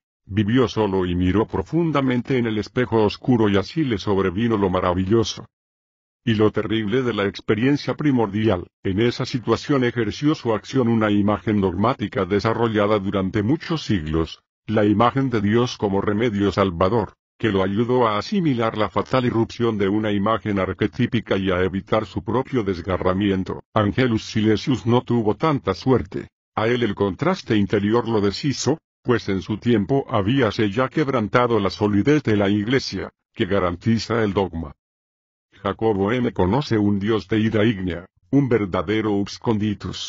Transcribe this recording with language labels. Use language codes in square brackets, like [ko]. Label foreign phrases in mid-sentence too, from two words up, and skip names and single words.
[es] Vivió solo y miró profundamente en el espejo oscuro y así le sobrevino lo maravilloso y lo terrible de la experiencia primordial. En esa situación ejerció su acción una imagen dogmática desarrollada durante muchos siglos, la imagen de Dios como remedio salvador, que lo ayudó a asimilar la fatal irrupción de una imagen arquetípica y a evitar su propio desgarramiento. Angelus Silesius no tuvo tanta suerte. A él el contraste interior lo deshizo, pues en su tiempo habíase ya quebrantado la solidez de la Iglesia, que garantiza el dogma. Jacobo M. conoce un Dios de ira ígnea, un verdadero [la] Ux Conditus.